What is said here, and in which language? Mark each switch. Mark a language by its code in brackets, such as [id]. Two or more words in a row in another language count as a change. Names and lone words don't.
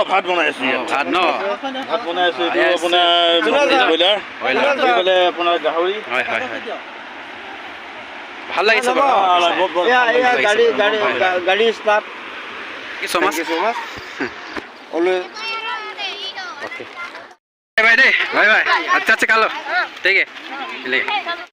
[as] ভাত বনাই আছো। ভাত ন? ভাত বনাই আছো। এইটো আপোনাৰ ব্ৰইলাৰ, এইফালে আপোনাৰ গাহৰি। হয় হয় হয় ভাল লাগিছে বাৰু। গাড়ী ষ্টাফ কি চমাছ অলৱেজ [en] okay bye bye bye bye [hi] अच्छा अच्छा खा लो ठीक है चलिए